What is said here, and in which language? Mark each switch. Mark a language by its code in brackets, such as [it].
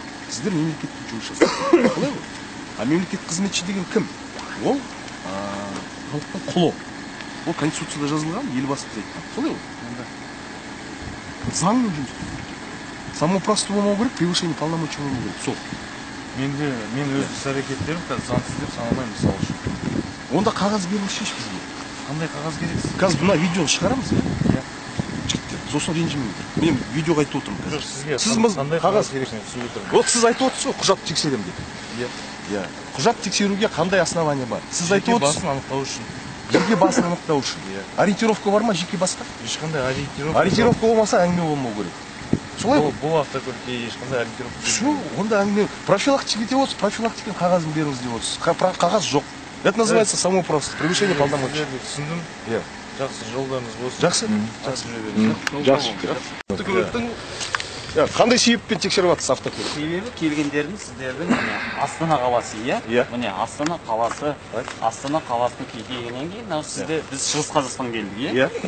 [kk] Сіздер мемлекеттік жұмыс жасайсыздар. Солай ғой? А мемлекеттік қызметші деген кім? Ол халыққа құлы. Ол конституцияда жазылған, елбасы айтқан. Солай ғой? Заңмен жұмыс істеу керек. Самоуправство болмау керек, [ru] превышение полномочий [kk] болмау керек. Сол. Мен өз іс-әрекеттерім қазір заңсыз деп санамаймын, мысалы үшін. Онда қағаз беріңізші бізге. Қандай қағаз керек сізге? Қазір мына видеоны шығарамыз иә? Жігіттер, сосын ренжімеңдер. Мен видеоға айтып отырмын қазір. Сізге Сіз қандай қағаз керек мен түсінбей тұрмын. Вот сіз айтып отырсыз ғой, құжат тексеремін деп. Иә. Құжат тексеруге қандай основания бар? Сіз айтып отырсыз. басын анықтау үшін. Жеке басын анықтау үшін. Ориентировка бар ма жеке басқа? Ешқандай ориентировка. Ориентировка болмаса әңгіме болмау керек. Солай ғой? Бұл автокөлікке ешқандай ориентировка. Все, онда әңгіме. Профилактика деп отырсыз, профилактика қағазын беріңіз деп отырсыз. Қағаз жоқ. [ru] Это называется самоуправство, превышение полномочий. [kk] Түсіндім. Иә. Жақсы, жолдарыңыз болсын. Жақсы? Жақсы. Автокөліктің қандай себеппен тексеріп жатырсыз автокөлік? Себебі келгендердің сіздердің міне Астана қаласы иә? Иә. Міне Астана қаласының келгеннен кейін мынау сізде біз Шығыс Қазақстан келдік иә?